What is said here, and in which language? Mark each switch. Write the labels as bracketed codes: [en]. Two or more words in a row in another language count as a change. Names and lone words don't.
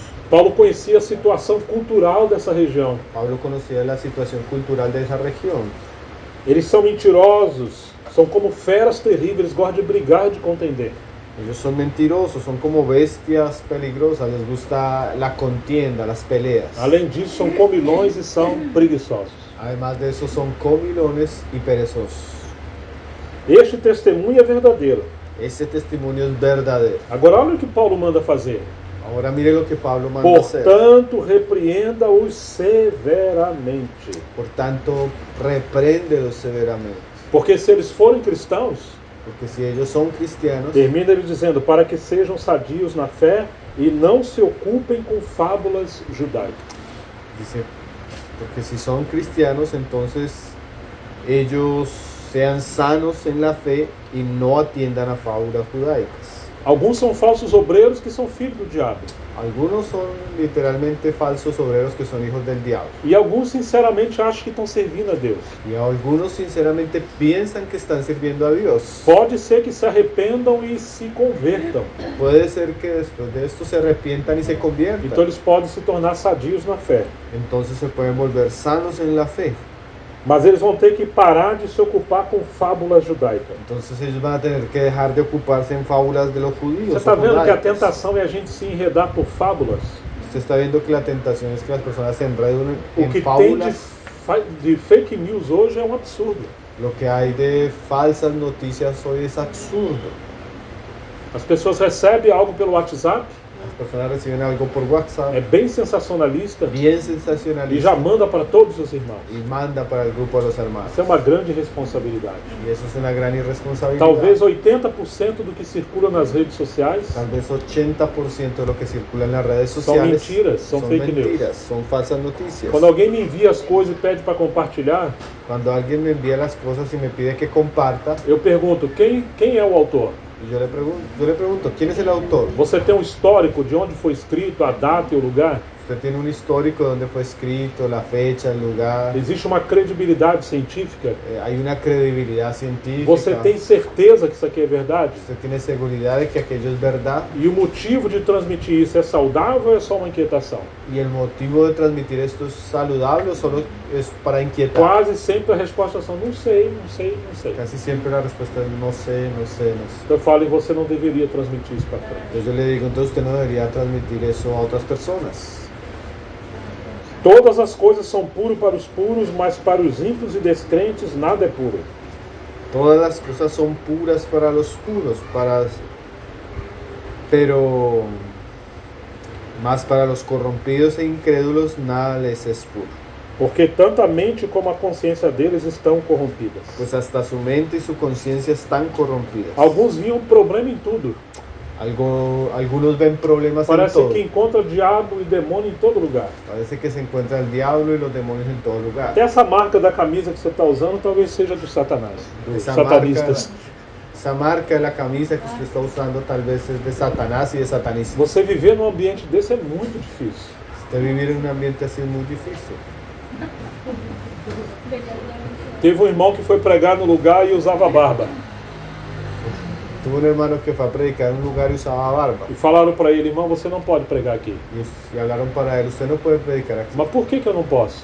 [pt] Paulo conhecia a situação cultural dessa região. [es] Pablo conocía la situación cultural de esa región. [pt] Eles são mentirosos, são como feras terríveis, eles gostam de brigar e de contender. [es] Ellos son mentirosos, son como bestias peligrosas, les gusta la contienda, las peleas. [pt] Além disso, são comilões e são preguiçosos. [es] Además de eso, son comilones y perezosos. [pt] Este testemunho é verdadeiro. [es] Ese testimonio es verdadero. [pt] Agora, olha o que Paulo manda fazer. [es] Ahora mire lo que Pablo manda hacer. [pt] Portanto, repreenda-os severamente. [es] Por tanto, repréndelos severamente. [pt] Porque se eles forem cristãos, [es] Porque si ellos son cristianos, [pt] termina ele dizendo, para que sejam sadios na fé e não se ocupem com fábulas judaicas. [es] dice, porque si son cristianos, entonces ellos sean sanos en la fe y no atiendan a fábulas judaicas. [pt] Alguns são falsos obreiros que são filhos do diabo. [es] Algunos son literalmente falsos obreros que son hijos del diablo. [pt] E alguns sinceramente acham que estão servindo a Deus. [es] Y algunos sinceramente piensan que están sirviendo a Dios. [pt] Pode ser que se arrependam e se convertam. [es] Puede ser que después de esto se arrepientan y se conviertan. [pt] Então eles podem se tornar sadios na fé. [es] Entonces se pueden volver sanos en la fe. [pt] Mas eles vão ter que parar de se ocupar com fábulas judaicas. [es] Entonces ellos van a tener que dejar de ocuparse en fábulas de los judíos. [pt] Você está vendo que a [es] judaicas. [pt] tentação é a gente se enredar por fábulas? [es] Usted está viendo que la tentación es que las personas se enredan [pt] O [es] en [pt] que tem [es] fábulas. [pt] de [en] fake news [pt] hoje é um absurdo. [es] Lo que hay de falsas noticias hoy es absurdo. [pt] As pessoas recebem algo pelo WhatsApp, [es] Las personas reciben algo por WhatsApp, [pt] é bem sensacionalista, [es] bien [pt] e [es] sensacionalista, [pt] já manda para todos os irmãos. [es] y manda para el grupo de los hermanos. [pt] Isso é uma grande responsabilidade. [es] Y eso es una gran irresponsabilidad. [pt] Talvez 80% do que circula nas redes sociais [es] Tal vez 80% de lo que circula en las redes [pt] são [es] sociales [pt] mentiras, são [en] fake news. [es] mentiras, son falsas noticias. [pt] Quando alguém me envia as coisas e pede para compartilhar, [es] Cuando alguien me envía las cosas y me pide que comparta, [pt] eu pergunto, quem é o autor? [es] y yo le pregunto, ¿quién es el autor? [pt] Você tem um histórico de onde foi escrito, a data e o lugar? [es] Usted tiene un histórico de dónde fue escrito, la fecha, el lugar. [pt] Existe uma credibilidade científica? [es] Hay una credibilidad científica. [pt] Você tem certeza que isso aqui é verdade? [es] Usted tiene seguridad de que aquello es verdad. [pt] E o motivo de transmitir isso é saudável ou é só uma inquietação? [es] Y el motivo de transmitir esto es saludable o solo es para inquietar. [pt] Quase sempre a resposta são não sei, não sei, não sei. [es] Casi siempre la respuesta es no sé, no sé, no sé. [pt] Eu falo, e você não deveria transmitir isso para frente. [es] Entonces yo le digo, entonces usted no debería transmitir eso a otras personas. [pt] Todas as coisas são puras para os puros, mas para os ímpios e descrentes nada é puro. [es] Todas las cosas son puras para los puros, pero más para los corrompidos e incrédulos nada les es puro. [pt] Porque tanto a mente como a consciência deles estão corrompidas. [es] Pues hasta su mente y su conciencia están corrompidas. [pt] Alguns viam problema em tudo. [es] Algunos ven problemas [pt] Parece [es] en todo. [pt] que encontra diabo e demônio em todo lugar. [es] Parece que se encuentra el diablo y los demonios en todo lugar. [pt] Até essa marca da camisa que você está usando talvez seja dos Satanás, dos [es] Esa [pt] satanistas. [es] Esa marca de la camisa que usted está usando tal vez es de Satanás y de satanismo. [pt] Você viver num ambiente desse é muito difícil. [es] Usted vivir en un ambiente así es muy difícil. [pt] Teve um irmão que foi pregar no lugar e usava barba. [es] Tuve un hermano que fue a predicar en un lugar y usaba barba. [pt] E falaram para ele, irmão, você não pode pregar aqui. [es] Y hablaron para él, usted no puede predicar aquí. [pt] Mas por que eu não posso?